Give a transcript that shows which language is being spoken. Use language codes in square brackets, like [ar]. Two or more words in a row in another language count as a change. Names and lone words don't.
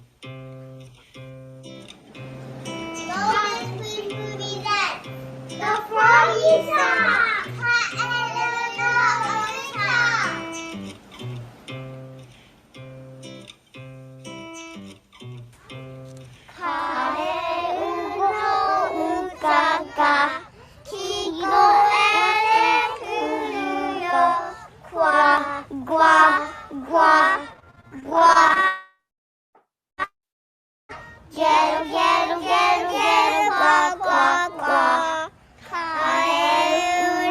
[en] Lotus, please present the Froggy Song! [ja] かえるの うかが きこえれ くるよ. グワ、グワ、グワ、グワ. ゲロ、ゲロ、ゲロ、ゲロ、グワ、グワ、グワ. Kaeru